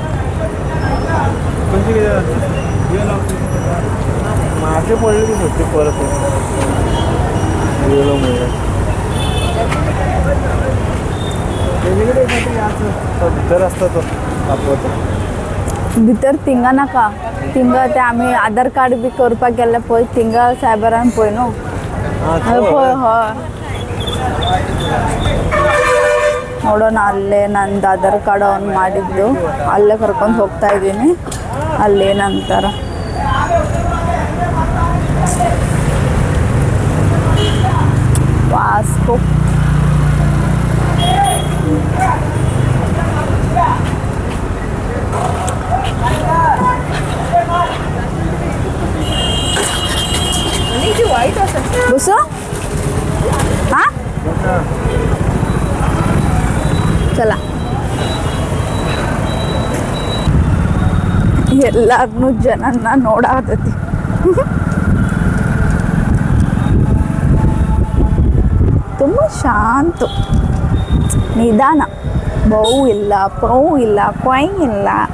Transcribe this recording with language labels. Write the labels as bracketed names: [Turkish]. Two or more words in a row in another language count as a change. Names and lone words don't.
[Konkani] कशें कितें जाता म्हाजे पडले ती सद्दी परत येयलो म्हणल्यार तेजे कडेन भितर आसता तो भितर थिंगा नाका. थिंगा ते आमी आधार कार्ड बी करपाक गेल्ले पळय, थिंगा सायबरान पळय न्हू. पळय हय ನೋಡೋಣ. [Kannada] ಅಲ್ಲೇ ನಂದು ಆಧಾರ್ ಕಾರ್ಡ್ ಆನ್ ಮಾಡಿದ್ದು, ಅಲ್ಲೇ ಕರ್ಕೊಂಡು ಹೋಗ್ತಾ ಇದ್ದೀನಿ. ಅಲ್ಲೇನಂತಾರ ವಾಸ್ಕೋ बसो. [Konkani] हां चला. [Kannada] ಎಲ್ಲರನ್ನೂ ಜನನ್ನ ನೋಡಾತೈತಿ. ತುಂಬ ಶಾಂತ, ನಿಧಾನ, ಬೌ ಇಲ್ಲ, ಪೌ ಇಲ್ಲ, ಕೊಯ್ ಇಲ್ಲ.